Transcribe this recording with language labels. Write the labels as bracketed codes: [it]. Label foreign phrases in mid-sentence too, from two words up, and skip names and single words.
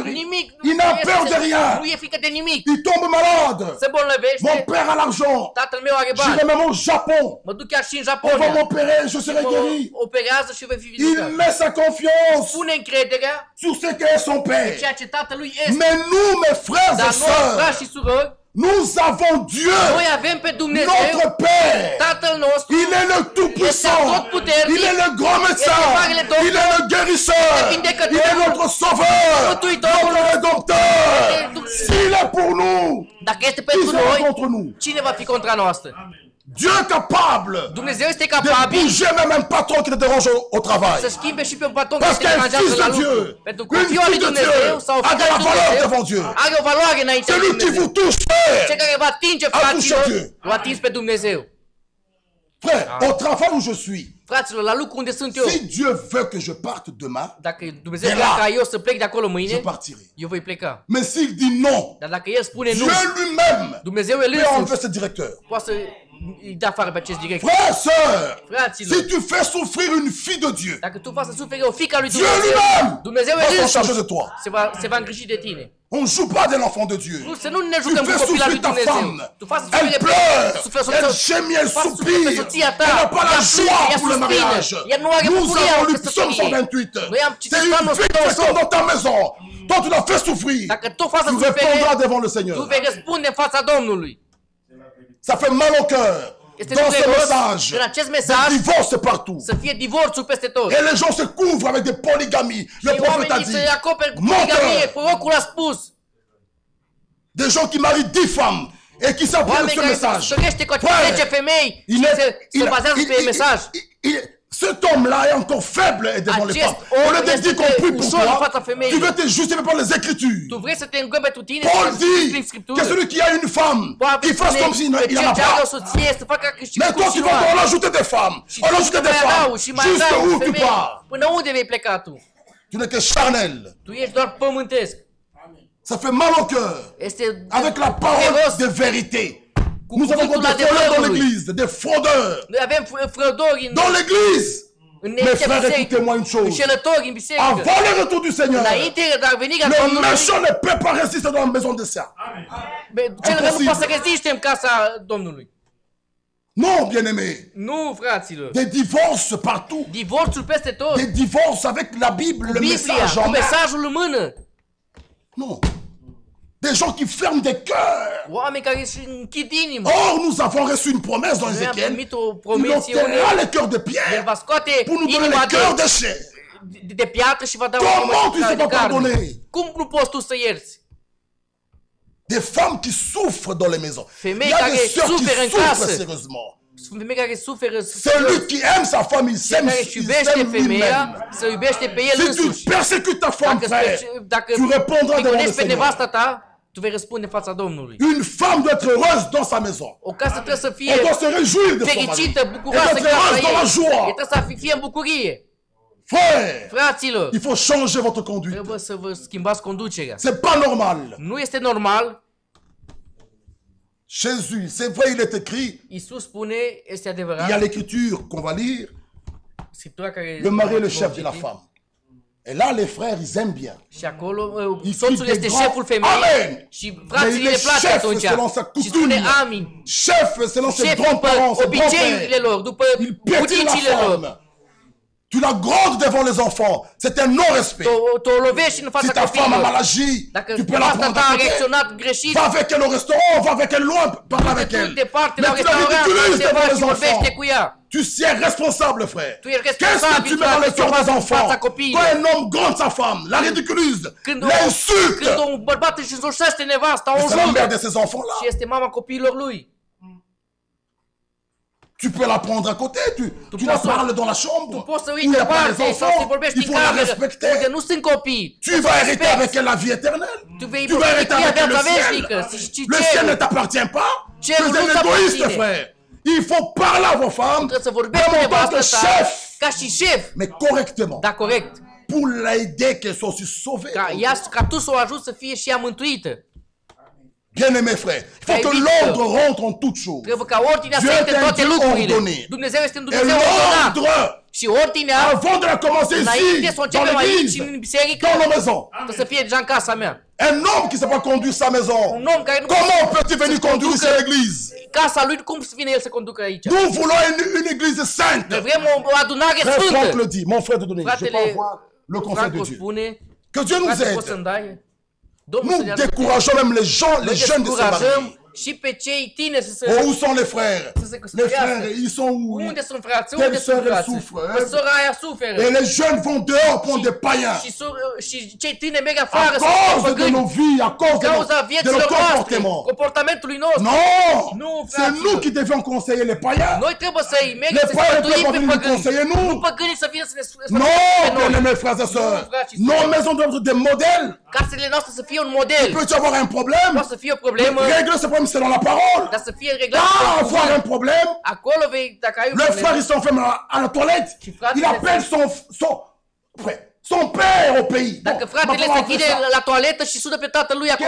[ro] Nimic. [fr] Il n'a [ro] este- [fr] peur de rien. [ro] Nu e frică de nimic. [fr] Il tombe malade. [ro] Se [fr] Mon [ro] bolnăvește. [fr] père a l'argent. [ro] Tatăl meu are [fr] J'irai [ro] bani. [fr] même au Japon. [ro] Mă duc chiar și în [fr] On va [ro] Japonia. [fr] m'opérer, je serai [ro] Mă [fr] guéri. [ro] operează și voi fi [fr] Il [ro] vindecat. [fr] met sa confiance [ro] Pune încrederea [fr] sur ce qu'est son père. [ro] ceea ce tatălui este. [fr] Mais nous, mes frères [ro] Dar [fr] et [ro] noi, frați [fr] sœurs, [ro] și surori, [fr] nous avons Dieu, [ro] noi avem pe Dumnezeu, [fr] notre Père. [ro] Tatăl nostru, [fr] Il est le Tout-Puissant. Il est le grand médecin. Il est le guérisseur. Il est notre sauveur. Notre rédempteur. S'il est pour nous, [ro] dacă este [fr] qui [ro] pentru [fr] sera [ro] noi, [fr] contre nous? [ro] cine va fi contra noastră? [fr] Dieu est capable [ro] Dumnezeu este [fr] de [ro] capabil [fr] bouger même un patron qui te dérange au travail. [ro] să schimbe și pe un patron care [fr] Parce [ro] te [fr] qu'un [ro] deranjează [fr] fils [ro] la [fr] de [ro] lucru. [fr] Dieu, [ro] Pentru că [fr] une [ro] fiul lui [fr] fille de [ro] Dumnezeu [fr] Dieu [ro] sau [fr] a [ro] fiul [fr] de la [ro] lui [fr] valeur [ro] Dumnezeu [fr] devant Dieu. [ro] are o valoare înaintea lui [fr] Celui qui [ro] Dumnezeu. [fr] vous touche, [ro] Cel [fr] frère, [ro] care va atinge, [fr] touché [ro] fraților, [fr] Dieu. [ro] l-a atins pe Dumnezeu. [fr] frère, au travail où je suis, [ro] Fraților, la lucru unde sunt eu, [fr] si Dieu veut que je parte demain, [ro] dacă Dumnezeu [fr] de [ro] vrea [fr] la- [ro] ca eu să plec de acolo [fr] je [ro] mâine, [fr] partirai. [ro] eu voi pleca. [fr] Mais s'il dit non, [ro] Dar dacă El spune nu, [fr] Dieu lui-même [ro] Dumnezeu el [fr] peut enlever [ro] însuși [fr] ce directeur. [ro] poate să îi dea afară pe acest director. [fr] Frère, sœur, [ro] Fraților, [fr] si tu fais souffrir une fille de Dieu, [ro] dacă tu faci să suferi o fiică a lui [fr] Dieu [ro] Dumnezeu, [fr] lui-même [ro] Dumnezeu [fr] va [ro] el [fr] s'en charger de [ro] însuși [fr] toi. [ro] se va îngriji de tine. [fr] On ne joue pas de l'enfant de Dieu. [ro] Nu, să nu ne [fr] Tu [ro] jucăm cu [fr] fais [ro] copila lui [fr] souffrir ta [ro] Dumnezeu. [fr] femme. [ro] Tu faci să [fr] Elle [ro] sufere [fr] pleure, [ro] suferi [fr] elle [ro] soția, [fr] gémit, elle [ro] faci să suferi pe [fr] soupire. [ro] soția ta. [fr] Elle n'a pas la [ro] Ea [fr] joie [ro] plânge, ea [fr] pour le [ro] suspină. [fr] mariage. [ro] Ea nu are [fr] Nous [ro] bucuria [fr] avons [ro] în [fr] lu Psaume [ro] căsătorie. [fr] 128. [ro] Noi am citit [fr] C'est une [ro] Psalmul [fr] fille qui [ro] 128. [fr] est dans ta maison. Toi, tu l'as fait souffrir. [ro] Dacă tu faci să [fr] Tu [ro] suferi, [fr] répondras devant le [ro] tu [fr] Seigneur. [ro] vei răspunde în fața Domnului. [fr] Ça fait mal au cœur. [ro] Este [fr] Dans ce [ro] dureros [fr] message, [ro] în acest [fr] des [ro] mesaj [fr] divorces partout. [ro] să fie divorțul peste tot. [fr] Et les gens se couvrent avec des polygamies. Le [ro] Și [fr] prophète a [ro] oamenii [fr] dit. [ro] se acoperi cu poligamie, [fr] Menteur. [ro] prorocul a spus. [fr] Des gens qui marient 10 femmes et qui s'apprennent [ro] Oameni [fr] ce [ro] care se [fr] message. [ro] stărește cu [fr] Frère, [ro] 10 femei și [fr] il est- [ro] se bazează pe mesaj. [fr] cet homme-là est encore faible et devant les [ro] Acest [fr] femmes. [ro] om [fr] Au lieu de [ro] este [fr] dire qu'on prie pour [ro] ușor în [fr] toi, [ro] fața femeii. [fr] tu veux te justifier par les Écritures. [ro] Tu vrei să te îngăi pentru tine [fr] Paul [ro] să prin [fr] dit [ro] Scriptură. [fr] que celui qui a une femme, [ro] Poate [fr] qu'il fasse comme s'il [ro] spune [fr] n'en [ro] că [fr] a [ro] cel ce are o [fr] pas. [ro] soție să facă ca și [fr] Mais [ro] cum [fr] toi, [ro] și [fr] tu [ro] nu [fr] vas [ro] are. [fr] en ajouter des femmes. [ro] Și [fr] En [ro] tu [fr] ajouter des [ro] mai adaugi [fr] femmes. [ro] și mai [fr] Jusque [ro] adaugi [fr] où tu [ro] femei. [fr] pars? [ro] Până unde vei pleca tu? [fr] Tu n'es que charnel. [ro] Tu ești doar pământesc. [fr] Ça fait mal au cœur. [ro] Este [fr] Avec la parole [ro] dureros. [fr] de vérité. Nous avons [ro] cuvântul [fr] des voleurs dans [ro] adevărului. [fr] l'église, des fraudeurs. [ro] Noi avem frădori [fr] Dans l'église. [ro] în [fr] Mes frères, [ro] biserică, [fr] écoutez-moi une chose. [ro] înșelători în biserică. [fr] Avant le retour du Seigneur, [ro] Înainte de a veni ca [fr] le [ro] Domnului, [fr] méchant ne peut pas résister dans la maison de sien. [ro] cel rău nu Imposibil. poate să reziste în casa Domnului. [fr] Non, bien-aimés. [ro] Nu, fraților. [fr] Des divorces partout. [ro] Divorțul peste tot. [fr] Des divorces avec la Bible, le [ro] Biblia, [fr] message [ro] cu [fr] en main. [ro] mesajul în mână. [fr] Non. Des gens qui ferment des cœurs. [ro] Oameni care își închid inima. [fr] Or, nous avons reçu une promesse dans [ro] Noi am [fr] Ézéchiel. [ro] primit o [fr] Il [ro] promecie [fr] ôtera les cœurs de [ro] El [fr] pierre [ro] va scoate [fr] pour nous donner [ro] inima [fr] les cœurs de [ro] de, [fr] chair. [ro] de piatră și va da o [fr] Comment [ro] inimă [fr] tu sais [ro] de [fr] pas [ro] carne. [fr] pardonner? [ro] Cum nu poți tu să ierți? [fr] Des femmes qui souffrent dans les maisons. Il [ro] Femei [fr] y a [ro] care [fr] des sœurs qui [ro] suferă în [fr] souffrent [ro] casă. [fr] sérieusement. [ro] Sunt femei care suferă, [fr] Celui qui aime sa femme, il s'aime [ro] care își [fr] il [ro] iubește [fr] s'aime [ro] femeia, [fr] lui-même. [ro] să iubește pe el [fr] Si tu [ro] însuși. [fr] persécutes ta femme, frère, [ro] Dacă [fr] tu répondras devant le [ro] prigonezi pe [fr] Seigneur. [ro] nevasta ta, tu vei răspunde în fața Domnului. [fr] Une femme doit être heureuse dans sa maison. [ro] O casă trebuie să fie [fr] Elle doit se réjouir de son mari. [ro] fericită, [fr] Elle [ro] bucuroasă [fr] doit [ro] în [fr] être [ro] casa [fr] heureuse [ro] ei. [fr] dans la joie. [ro] E trebuie să fie în bucurie. [fr] Frère, [ro] Fraților, [fr] il faut changer votre conduite. [ro] trebuie să vă schimbați conducerea. [fr] C'est pas normal. [ro] Nu este normal. [fr] Jésus, c'est vrai, il est écrit. [ro] Iisus spune, este [fr] Il y a [ro] adevărat, [fr] l'écriture qu'on va lire. [ro] Scriptura care [fr] Le mari est le [ro] vom [fr] chef de la [ro] citi. [fr] femme. Et là, les frères, ils aiment bien. [ro] Și acolo [fr] Ils [ro] soțul [fr] crient [ro] este [fr] des grands [ro] șeful femeii [fr] Amen. [ro] și [fr] Mais [ro] frații [fr] il le est place chef [ro] atunci. [fr] selon sa [ro] Și spune [fr] coutume. [ro] amin. [fr] Chef selon ses [ro] Șef [fr] grands-parents, [ro] după [fr] ses [ro] obiceiurile [fr] grands-pères. [ro] lor, după [fr] Il piétine [ro] bunicile [fr] la [ro] lor. [fr] femme. Tu la grondes devant les enfants. C'est un non-respect. [ro] Tu o lovești în [fr] Si [ro] fața [fr] ta femme a mal [ro] copiilor. [fr] agi, [ro] Dacă [fr] tu peux la [ro] asta [fr] prendre [ro] ta [fr] à [ro] a [fr] côté. [ro] reacționat greșit, [fr] Va avec elle au restaurant, va avec elle loin, parle avec [ro] du [fr] elle. [ro] departe [fr] Mais [ro] la [fr] tu la [ro] restaurant, [fr] ridiculises [ro] undeva [fr] devant [ro] și [fr] les [ro] vorbește [fr] enfants. [ro] cu ea. [fr] Tu es responsable, frère. [ro] Tu ești [fr] Qu'est-ce que [ro] responsabil [fr] tu mets dans le cœur des [ro] în [fr] enfants? [ro] fața copiilor. [fr] Quand un homme gronde sa femme, la ridiculise, [ro] Când [fr] l'insulte, [ro] un bărbat își însușește nevasta, o [fr] c'est la mère [ro] înjură. [fr] de ces enfants-là. [ro] Și este mama copiilor lui. [fr] Tu peux la prendre à côté, tu la [ro] poți să- [fr] parles dans la chambre. [ro] Tu poți să [fr] Où [ro] uiți [fr] il n'y a pas les [ro] departe sau să [fr] enfants, [ro] vorbești [fr] il [ro] în [fr] faut la [ro] cameră, unde [fr] respecter. [ro] nu sunt copii. [fr] Tu vas hériter avec elle la vie éternelle. [ro] Tu vei [fr] Tu vas hériter avec elle le [ro] viața [fr] ciel. [ro] veșnică. Și [fr] Le ciel ne [ro] cerul. [fr] t'appartient pas. Tu [ro] Cerul [fr] es [ro] nu [fr] un égoïste, [ro] t'apparține. [fr] frère. Il faut parler à vos femmes [ro] Trebuie să vorbești cu [fr] comme en tant [ro] nevastă [fr] que [ro] ta [fr] chef, [ro] ca și șef, [fr] mais correctement, [ro] dar corect. [fr] pour l'aider qu'elle soit aussi sauvée. [ro] Ca tu să o ajuți să fie și ea mântuită. [fr] Bien-aimés frères, il faut que l'ordre rentre en toutes choses. [ro] Trebuie ca ordinea să [fr] Dieu [ro] intre în [fr] est un [ro] toate [fr] Dieu [ro] lucrurile. [fr] ordonné. [ro] Dumnezeu este un [fr] Et [ro] Dumnezeu ordonat. [fr] l'ordre, [ro] Și ordinea, [fr] avant de la commencer [ro] înainte [fr] ici, [ro] să o [fr] dans [ro] începem aici, [fr] l'église, [ro] în biserică, [fr] dans nos maisons, [ro] trebuie să fie deja în casa mea. [fr] un homme qui ne sait pas conduire sa maison, [ro] Un om care nu [fr] comment peut-il venir [ro] se [fr] conduire [ro] conducă [fr] ici l'église? [ro] casa lui, cum să vină el să conducă aici? [fr] Nous voulons une église sainte. [ro] Noi vrem o adunare [fr] Frère Franck [ro] sfântă. [fr] le dit, mon frère de donner, je [ro] Fratele [fr] peux avoir le conseil [ro] Franco [fr] de Dieu. [ro] spune, [fr] Que Dieu nous [ro] frate, poți [fr] aide. [ro] să-mi dai? Domnul să [fr] Nous [ro] ne ajute. [fr] décourageons même les gens, les [ro] Noi [fr] jeunes de se marier. [ro] descurajăm și pe cei tineri să se... [fr] Oh, où sont les frères? [ro] Să se [fr] Les [ro] căsătorească. [fr] frères, ils sont où? [ro] Unde sunt frații? [fr] Telle [ro] Unde [fr] sœur, [ro] sunt [fr] elle [ro] frații? [fr] souffre, hein? [ro] Că sora aia suferă. [fr] Et les jeunes vont dehors prendre des païens. [ro] Și cei tineri merg [fr] À [ro] afară să fie [fr] cause de [ro] păgâni. [fr] nos vies, à cause de [ro] Cauza [fr] nos [ro] vieților noastre, [fr] comportements. [ro] comportamentului nostru. [fr] Non! [ro] Nu, [fr] C'est [ro] fraților. [fr] nous qui devions conseiller les païens. [ro] Noi trebuie să-i mergem [fr] Les [ro] să [fr] païens [ro] sfătuim [fr] peuvent [ro] pe [fr] venir nous [ro] păgâni. [fr] conseiller, nous. [ro] Nu păgânii să vină să ne sfătuim [fr] Non, [ro] pe noi. [fr] bien-aimés frères et sœurs. Non, frères et Nos sœurs. maisons doivent être des modèles. [ro] Casele noastre să fie un model. [fr] Peut-tu avoir un problème? [ro] Poate să fie o problemă, [fr] Régler ce problème, c'est dans la parole. [ro] dar să fie reglat. [fr] Ah, avoir un problème. [ro] Acolo vei, dacă ai un [fr] Le frère, [ro] problemă, [fr] il s'enferme à la toilette. [ro] Și fratele [fr] Il appelle son père au pays. [ro] dacă [fr] Bon, [ro] fratele [fr] maintenant, [ro] se [fr] on fait [ro] închide [fr] ça. [ro] la toaletă și sună pe tatălui acolo